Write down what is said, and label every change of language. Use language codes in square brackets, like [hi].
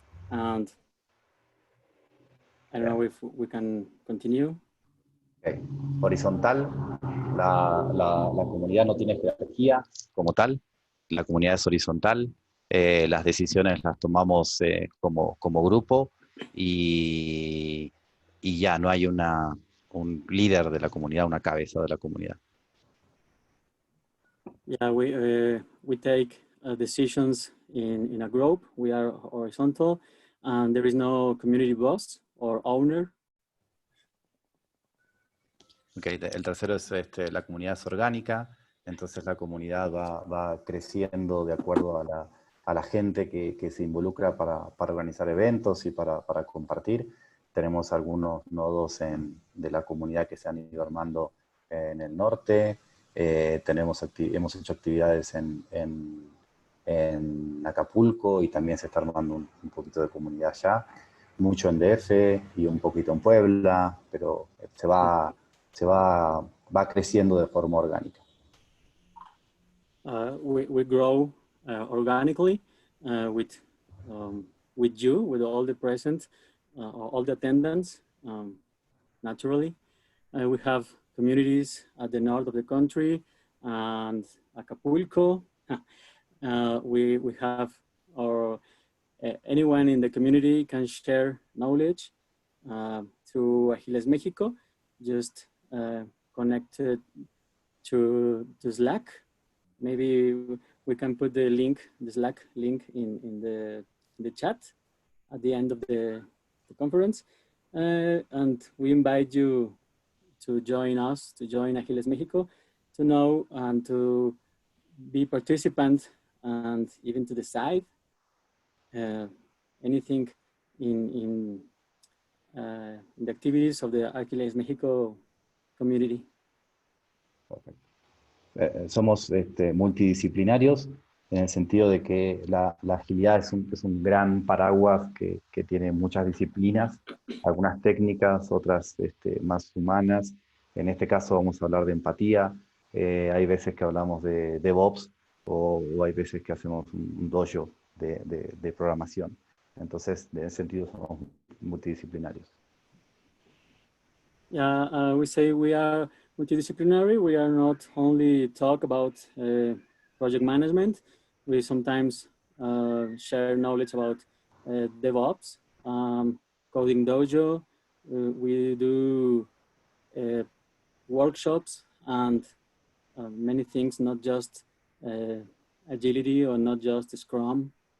[en] And I don't know if we can continue. Okay. [es] Horizontal, la comunidad no tiene jerarquía como tal, la comunidad es horizontal, las decisiones las tomamos como grupo y ya no hay un líder de la comunidad, una cabeza de la comunidad. [en] Yeah, we take decisions in a group. We are horizontal, and there is no community boss or owner. Okay. [es] El tercero es la comunidad es orgánica, entonces la comunidad va creciendo de acuerdo a la gente que se involucra para organizar eventos y para compartir. Tenemos algunos nodos de la comunidad que se han ido armando en el norte. Hemos hecho actividades en Acapulco y también se está armando un poquito de comunidad allá. Mucho en DF y un poquito en Puebla, pero va creciendo de forma orgánica. [en] We grow organically with you, with all the present, all the attendants, naturally. We have communities at the north of the country and Acapulco. We have anyone in the community can share knowledge to Agiles Mexico, just connected to Slack. Maybe we can put the Slack link in the chat at the end of the conference. And we invite you to join us, to join Agiles Mexico, to know and to be participant and even to decide anything in the activities of the Agiles Mexico community. [es] Perfecto. Somos multidisciplinarios en el sentido de que la agilidad es un gran paraguas que tiene muchas disciplinas, algunas técnicas, otras más humanas. En este caso vamos a hablar de empatía. Hay veces que hablamos de DevOps o hay veces que hacemos un dojo de programación. Entonces, en ese sentido somos multidisciplinarios. [en] Yeah, we say we are multidisciplinary. We are not only talk about project management. We sometimes share knowledge about DevOps, coding dojo. We do workshops and many things, not just agility or not just Scrum.